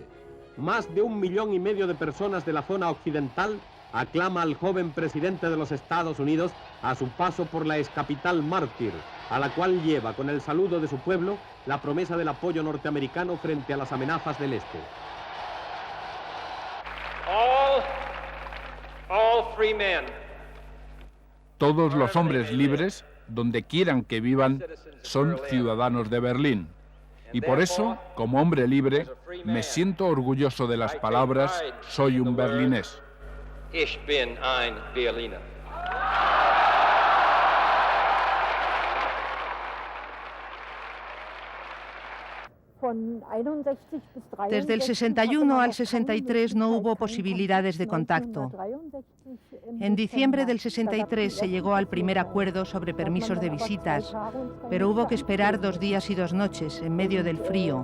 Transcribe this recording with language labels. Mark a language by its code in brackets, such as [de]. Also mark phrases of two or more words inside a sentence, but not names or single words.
[es] Más de 1,5 millones de personas de la zona occidental aclama al joven presidente de los Estados Unidos a su paso por la excapital mártir, a la cual lleva con el saludo de su pueblo la promesa del apoyo norteamericano frente a las amenazas del este. [en] All free men. [es] Todos los hombres libres, donde quieran que vivan, son ciudadanos de Berlín. Y por eso, como hombre libre, me siento orgulloso de las palabras «soy un berlinés». [de] Ich bin ein Berliner. [es] Desde el 61 al 63 no hubo posibilidades de contacto. En diciembre del 63 se llegó al primer acuerdo sobre permisos de visitas, pero hubo que esperar 2 días y 2 noches en medio del frío.